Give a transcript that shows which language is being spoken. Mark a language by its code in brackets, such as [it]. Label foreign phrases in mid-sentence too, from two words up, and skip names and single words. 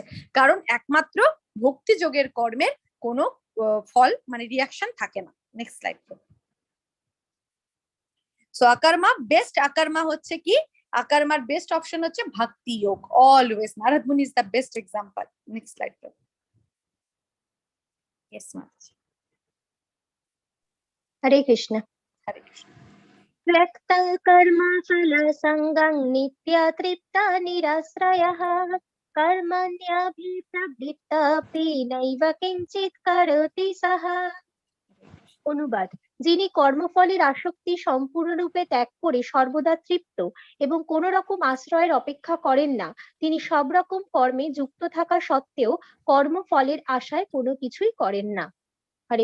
[bn] কারণ একমাত্র ভক্তি যোগের কর্মের কোনো ফল মানে রিয়াকশন থাকে না। [en] next slide. [bn] সো আকর্মা, বেস্ট আকর্মা হচ্ছে কি? আকর্মার বেস্ট অপশন হচ্ছে ভক্তি যোগ। [en] always Narada Muni is the best example. next slide. Yes, Mataji. [bn] হরে কৃষ্ণ। হরে কৃষ্ণ. [sa] त्यक्तं कर्मफलसङ्गं नित्यतृप्ता निराश्रयः कर्मण्यभिप्रवृत्तोऽपि नैव किञ्चित् करोति सः। [bn] অনুবাদ: যিনি কর্মফলের আসক্তি সম্পূর্ণরূপে ত্যাগ করে সর্বদা তৃপ্ত এবং কোন রকম আশ্রয়ের অপেক্ষা করেন না, তিনি সব রকম কর্মে যুক্ত থাকা সত্ত্বেও কর্মফলের আশায় কোনো কিছুই করেন না। হরে